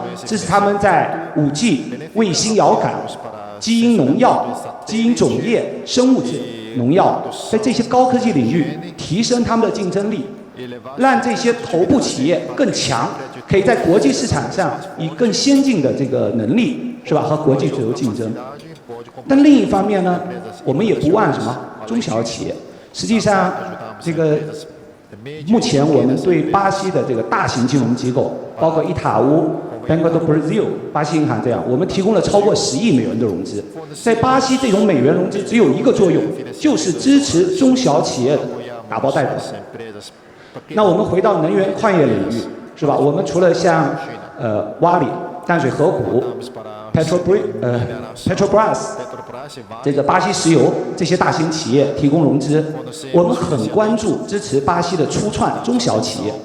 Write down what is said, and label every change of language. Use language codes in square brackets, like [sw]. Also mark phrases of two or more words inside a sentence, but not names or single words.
[zh] 支持他们在5G、卫星遥感、基因农药、基因种业、生物质农药，在这些高科技领域提升他们的竞争力，让这些头部企业更强，可以在国际市场上以更先进的这个能力，是吧，和国际自由竞争。但另一方面呢，我们也不忘什么中小企业。实际上，这个目前我们对巴西的这个大型金融机构，包括伊塔乌、Banco do Brasil、巴西银行这样，我们提供了超过10亿美元的融资。在巴西，这种美元融资只有一个作用，就是支持中小企业打包贷款。那我们回到能源矿业领域，是吧？我们除了像瓦里、淡水河谷、Petrobras 这个巴西石油这些大型企业提供融资，我们很关注支持巴西的初创中小企业。